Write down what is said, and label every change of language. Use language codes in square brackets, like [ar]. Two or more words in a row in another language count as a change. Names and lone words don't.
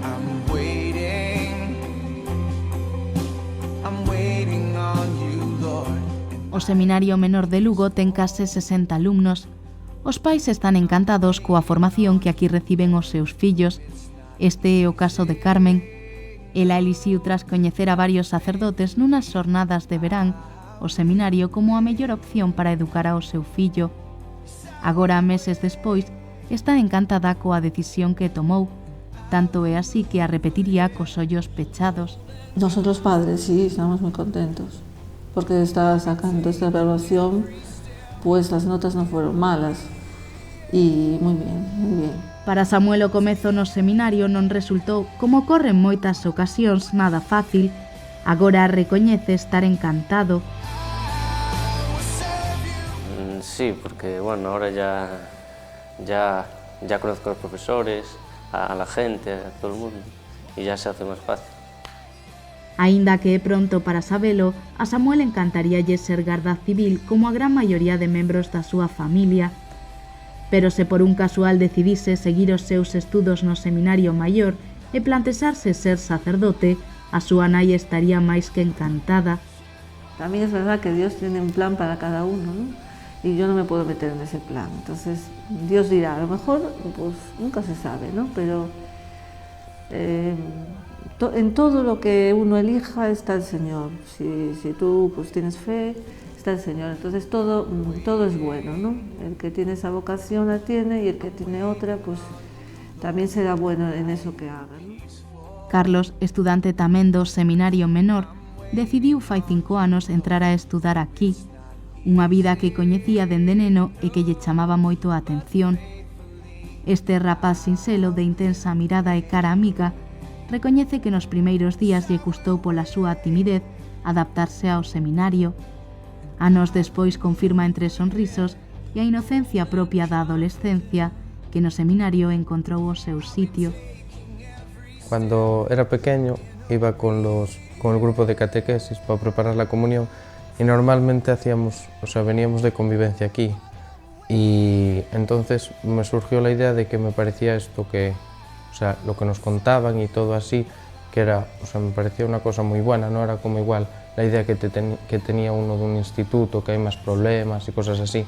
[en] I'm waiting on you, Lord. [gl] Seminario Menor de Lugo ten case 60 alumnos. Os pais están encantados coa formación que aquí reciben os seus fillos. Este é o caso de Carmen. Ela elixiu tras coñecer a varios sacerdotes nunas xornadas de verán o seminario como a mellor opción para educar ao seu fillo. Agora, meses despois, está encantada coa decisión que tomou. Tanto é así que a repetiría cos ollos pechados. [es] Nosotros padres sí, estamos muy contentos, porque estaba sacando esta evaluación, pues las notas no fueron malas, y muy bien, muy bien. [gl] Para Samuel o comezo no seminario non resultou, como ocorre en moitas ocasións, nada fácil. Agora recoñece estar encantado. [es] Sí, porque bueno, ahora ya conozco a los profesores, a la gente, a todo el mundo, y ya se hace más fácil. [gl] Aínda que é pronto para sabelo, a Samuel encantaríalle ser garda civil como a gran maioría de membros da súa familia. Pero se por un casual decidise seguir os seus estudos no seminario maior e plantexarse ser sacerdote, a súa nai estaría máis que encantada. [es] También es verdad que Dios tiene un plan para cada uno, ¿no? Y yo no me puedo meter en ese plan. Entonces, Dios dirá, a lo mejor, pues nunca se sabe, ¿no? Pero en todo lo que uno elija está el Señor. Si tú pues tienes fe, está el Señor. Entonces todo es bueno, ¿no? El que tiene esa vocación la tiene y el que tiene otra, pues también será bueno en eso que haga, ¿no? [gl] Carlos, estudante tamén do Seminario Menor, decidiu fai 5 anos entrar a estudar aquí. Unha vida que coñecía dende neno e que lle chamaba moito a atención. Este rapaz sinxelo de intensa mirada e cara amiga recoñece que nos primeiros días lle custou pola súa timidez adaptarse ao seminario. Anos despois confirma entre sonrisos e a inocencia propia da adolescencia que no seminario encontrou o seu sitio. [es] Cuando era pequeño iba con el grupo de catequesis para preparar la comunión y normalmente veníamos de convivencia aquí y entonces me surgió la idea de que me parecía esto que, lo que nos contaban y todo así, que era, me parecía una cosa muy buena, no era como igual la idea que tenía uno de un instituto, que hay más problemas y cosas así.